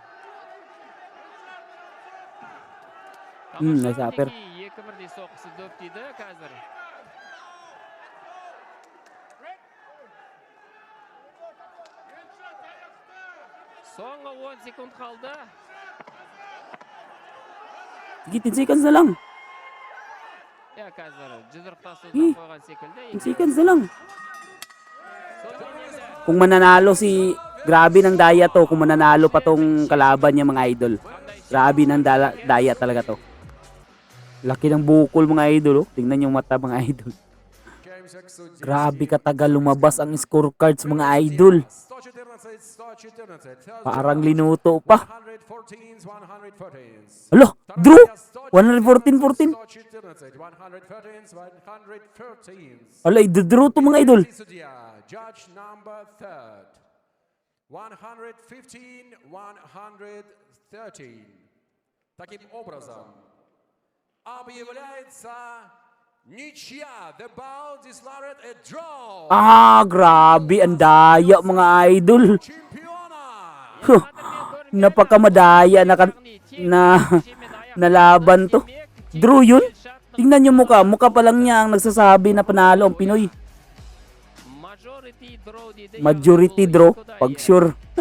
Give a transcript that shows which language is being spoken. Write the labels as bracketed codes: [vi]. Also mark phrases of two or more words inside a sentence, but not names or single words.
[kk] Запер. 2-1 соққысы дөп тиді қазір. Соңғы 10 секунд қалды. [tl] 10 seconds na lang. [kk] Қазір жұдырықтасуға қойған секілді. [tl] 10 seconds na lang. Kung mananalo si... Grabe ng daya to. Kung mananalo pa tong kalaban niya mga idol. Grabe ng daya talaga to. Laki ng bukol mga idol. Oh. Tingnan yung mata mga idol. Grabe katagal lumabas ang scorecards mga idol. Parang linuto pa. Alo, draw! 114-14. Ala, i-draw to mga idol. [en] Judge number 3rd. 115-113. [ru] Таким образом, объявляется ничья. [en] The bout is declared a draw. [tl] Grabe ang daya mga idol. [ru] Чемпиона. [tl] Napakamadaya na laban to. Draw yun? Tingnan yung mukha. Mukha pa lang niya ang nagsasabi na panalo ang Pinoy. [en] Majority draw. Pag sure.